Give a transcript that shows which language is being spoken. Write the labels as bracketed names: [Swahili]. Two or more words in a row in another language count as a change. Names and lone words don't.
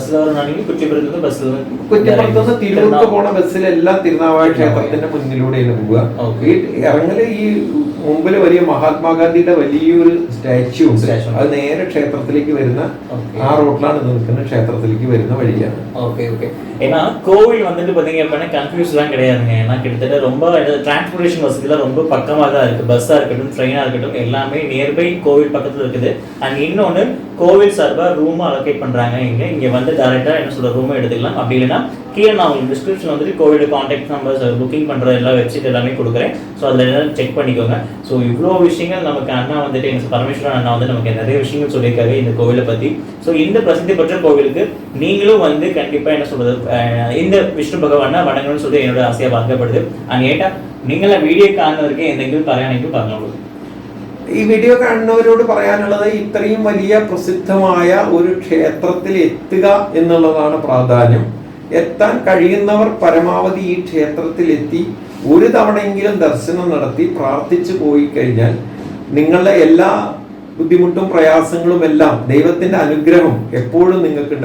[Malayalam] കുറ്റിപ്പുറത്തുനിന്ന് തിരൂർക്ക് പോണ ബസ്സിലെല്ലാം തിരുനാവായ ക്ഷേത്രത്തിന്റെ മുന്നിലൂടെയാണ് പോവുക. ഈ ഇറങ്ങല് ഈ മുമ്പിൽ വലിയ മഹാത്മാഗാന്ധിയുടെ വലിയൊരു സ്റ്റാച്യു ഉണ്ട്. അത് നേരെ ക്ഷേത്രത്തിലേക്ക് വരുന്ന ആ റോഡിലാണ് ഇത് നിൽക്കുന്ന, ക്ഷേത്രത്തിലേക്ക് വരുന്ന വഴിയാണ്. [Tamil] ஏன்னா கோவில் வந்துட்டு பார்த்தீங்க அப்படின்னா கன்ஃபியூஸ்லாம் கிடையாதுங்க. ஏன்னா கிட்டத்தட்ட ரொம்ப டிரான்ஸ்போர்டேஷன் வசதிலாம் ரொம்ப பக்கமாக தான் இருக்குது. பஸ்ஸாக இருக்கட்டும் ட்ரெயினாக இருக்கட்டும் எல்லாமே நியர்பை கோவில் பக்கத்தில் இருக்குது. அண்ட் இன்னொன்று கோவில் சார்பாக ரூமும் அலோகேட் பண்ணுறாங்க. இங்கே வந்து டேரெக்டாக என்ன சொல்கிற ரூமும் எடுத்துக்கலாம். அப்படி இல்லைன்னா கீழே நான் உங்களுக்கு டிஸ்கிரிப்ஷன் வந்துட்டு கோவிலோட [English] contact numbers [Tamil] புக்கிங் பண்ணுற எல்லா வெப்சைட் எல்லாமே கொடுக்குறேன். ஸோ அதில் எல்லாம் செக் பண்ணிக்கோங்க. ஸோ இவ்வளோ விஷயங்கள் நமக்கு அண்ணா வந்துட்டு எனக்கு பரமேஸ்வரன் அண்ணா வந்து நமக்கு நிறைய விஷயங்கள் சொல்லியிருக்காரு இந்த கோவிலை பற்றி. ஸோ இந்த பிரசித்தி பெற்ற கோவிலுக்கு நீங்களும் வந்து கண்டிப்பாக என்ன சொல்கிறது இந்த [Malayalam] വിഷ്ണു ഭഗവാനെ വണങ്ങണമെന്ന് [Tamil] சொல்லி [Malayalam] എന്നോട് ആശയ വാക്കപ്പെടുത്. അങ്ങേട്ടാ നിങ്ങളെ വീഡിയോ കാണുന്നവർക്ക് എന്തെങ്കിലും പറയാനെങ്കിൽ പറഞ്ഞോളൂ. ഈ വീഡിയോ കാണുന്നവരോട് പറയാനുള്ളത് ഇത്രയും വലിയ പ്രസിദ്ധമായ ഒരു ക്ഷേത്രത്തിൽ എത്തുക എന്നുള്ളതാണ് പ്രാധാന്യം. എത്താൻ കഴിയുന്നവർ പരമാവധി ഈ ക്ഷേത്രത്തിൽ എത്തി ഒരു തവണയെങ്കിലും ദർശനം നടത്തി പ്രാർത്ഥിച്ചു പോയി കഴിഞ്ഞാൽ നിങ്ങളുടെ എല്ലാ ബുദ്ധിമുട്ടും പ്രയാസങ്ങളും എല്ലാം ദൈവത്തിന്റെ അനുഗ്രഹം എപ്പോഴും നിങ്ങൾക്കുണ്ട്.